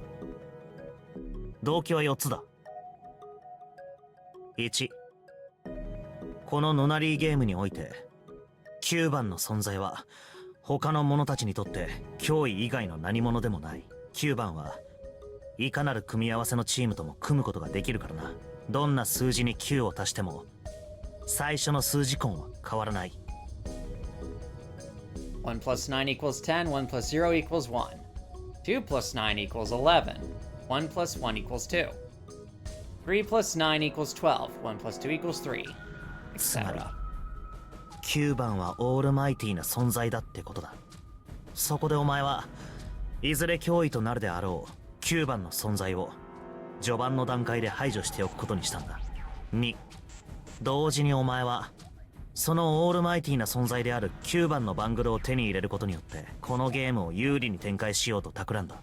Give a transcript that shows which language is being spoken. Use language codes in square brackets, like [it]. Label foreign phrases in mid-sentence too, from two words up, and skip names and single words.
[ja] 動機は4つだ。1、このノナリーゲームにおいて9番の存在は他の者たちにとって脅威以外の何者でもない。9番はいかなる組み合わせのチームとも組むことができるからな。どんな数字に9を足しても最初の数字根は変わらない。 [en] 1 plus 9 equals 10, 1 plus 0 equals 1. 2 plus 9 equals 11. 1 plus 1 equals 2. 3 plus 9 equals 12. 1 plus 2 equals 3. [ja] つまり etc. 9番はオールマイティーな存在だってことだ。そこでお前はいずれ脅威となるであろう9番の存在を序盤の段階で排除しておくことにしたんだ。2、同時にお前はそのオールマイティーな存在である9番のバングルを手に入れることによってこのゲームを有利に展開しようと企んだ。